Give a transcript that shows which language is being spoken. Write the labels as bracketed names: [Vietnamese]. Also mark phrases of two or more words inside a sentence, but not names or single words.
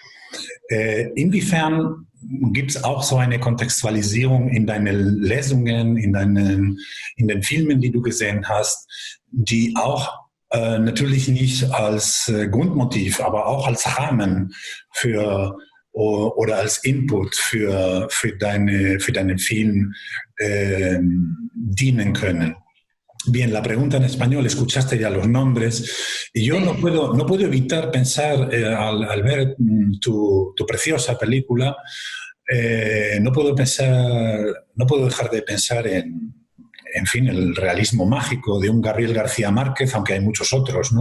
[German] Inwiefern gibt es auch so eine Kontextualisierung in deinen Lesungen, in den Filmen, die du gesehen hast, die auch natürlich nicht als Grundmotiv, aber auch als Rahmen für oder als Input für deinen Film dienen können? [Spanish] Bien, la pregunta en español, escuchaste ya los nombres, y yo no puedo evitar pensar, al ver tu preciosa película, no puedo dejar de pensar en fin, el realismo mágico de un Gabriel García Márquez, aunque hay muchos otros, ¿no?